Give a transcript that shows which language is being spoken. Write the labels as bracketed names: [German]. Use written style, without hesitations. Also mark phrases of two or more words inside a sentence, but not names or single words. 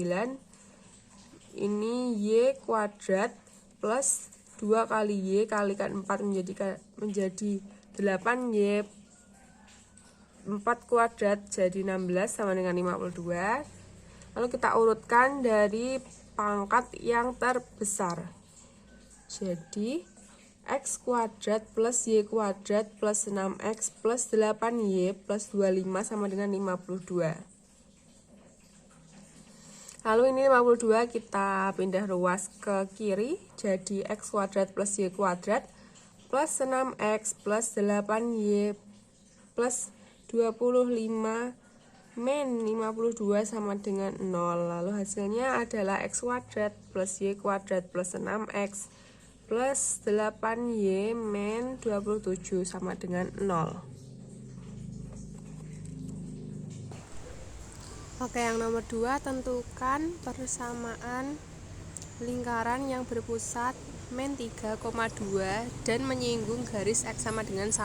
[Indonesian] Ini Y kuadrat plus 2 kali Y kalikan 4 menjadi 8, Y 4 kuadrat jadi 16 sama dengan 52. Lalu kita urutkan dari pangkat yang terbesar. Jadi X kuadrat plus Y kuadrat plus 6X plus 8Y plus 25 sama dengan 52. Lalu ini 52 kita pindah ruas ke kiri, jadi X kuadrat plus Y kuadrat plus 6X plus 8Y plus 25 min 52 sama dengan 0. Lalu hasilnya adalah X kuadrat plus Y kuadrat plus 6X plus 8Y min 27 sama dengan 0. Oke, yang nomor 2, tentukan persamaan lingkaran yang berpusat min 3,2 dan menyinggung garis X sama dengan 1.